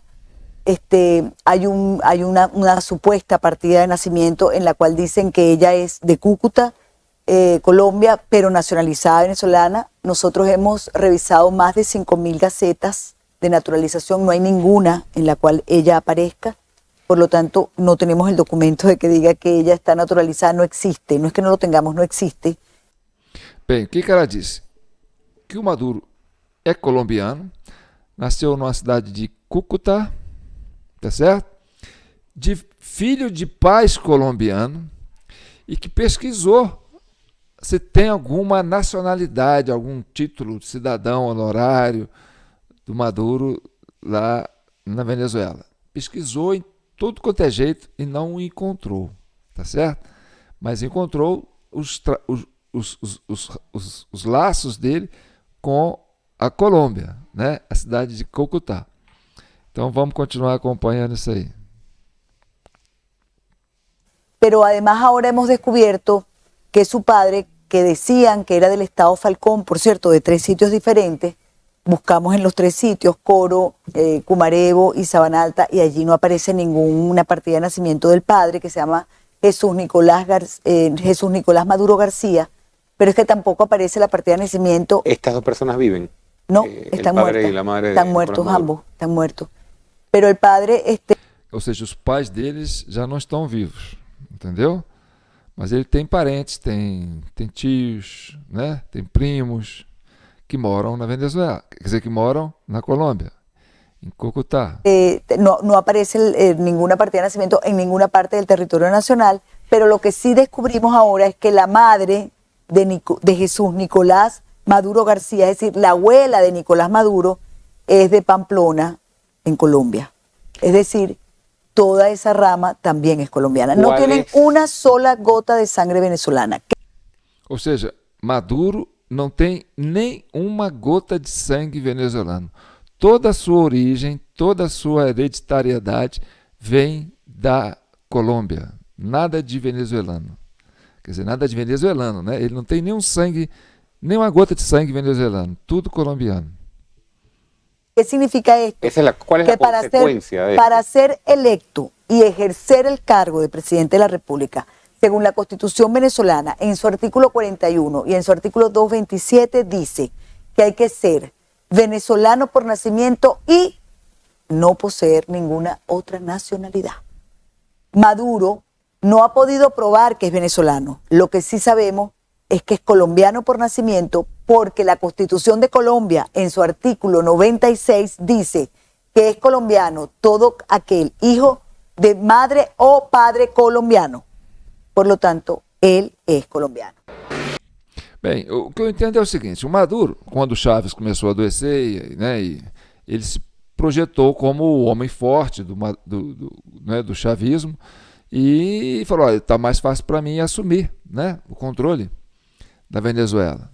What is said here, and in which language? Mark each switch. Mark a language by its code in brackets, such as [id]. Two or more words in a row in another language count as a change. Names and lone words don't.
[es] Hay una supuesta partida de nacimiento en la cual dicen que ella es de Cúcuta, Colombia, pero nacionalizada venezolana. Nosotros hemos revisado más de 5.000 gacetas de naturalización, no hay ninguna en la cual ella aparezca, por lo tanto no tenemos el documento de que diga que ella está naturalizada, no existe, no es que no lo tengamos, no existe. [pt] Bem, o que ela disse? Que o Maduro é colombiano, nasceu numa cidade de Cúcuta, tá certo? Filho de pais colombianos e que pesquisou se tem alguma nacionalidade, algum título de cidadão honorário do Maduro lá na Venezuela. Pesquisou em tudo quanto é jeito e não encontrou, tá certo? Mas encontrou os laços dele com a Colômbia, né? A cidade de Cúcuta. Então vamos continuar acompanhando isso aí. [es] Pero además ahora hemos descubierto que su padre, que decían que era del estado Falcón, por cierto, de 3 sitios diferentes, buscamos en los 3 sitios, Coro, Cumarebo y Sabana Alta, y allí no aparece ninguna partida de nacimiento del padre, que se llama Jesús Nicolás Maduro García, pero es que tampoco aparece la partida de nacimiento. ¿Estas 2 personas viven? No, están muertos. Y la madre están muertos ambos, están muertos. Pero el padre... [pt] Ou seja, os pais deles já não estão vivos, entendeu? Mas ele tem parentes, tem tios, né? Tem primos que moram na Venezuela, quer dizer, que moram na Colômbia, em Cúcuta. [es] No aparece ninguna partida de nacimiento en ninguna parte del territorio nacional, pero lo que sí descubrimos ahora es que la madre de Jesús Nicolás Maduro García, es decir, la abuela de Nicolás Maduro, es de Pamplona, en Colombia. Es decir, toda esa rama también es colombiana. No tienen una sola gota de sangre venezolana. [pt] Ou seja, Maduro não tem nem uma gota de sangue venezuelano. Toda a sua origem, toda a sua hereditariedade vem da Colômbia. Nada de venezuelano. Quer dizer, nada de venezuelano, né? Ele não tem nenhum sangue, nem uma gota de sangue venezuelano. Tudo colombiano. [es] ¿Qué significa esto? ¿Cuál es la consecuencia de esto? Para ser electo y ejercer el cargo de presidente de la República, según la Constitución venezolana, en su artículo 41 y en su artículo 227 dice que hay que ser venezolano por nacimiento y no poseer ninguna otra nacionalidad. Maduro no ha podido probar que es venezolano. Lo que sí sabemos es que es colombiano por nacimiento, porque la Constitución de Colombia en su artículo 96 dice que es colombiano todo aquel hijo de madre o padre colombiano. Por lo tanto, [pt] ele é colombiano. Bem, o que eu entendo é o seguinte: o Maduro, quando o Chávez começou a adoecer, né, ele se projetou como o homem forte do chavismo e falou: olha, está mais fácil para mim assumir, né, o controle da Venezuela.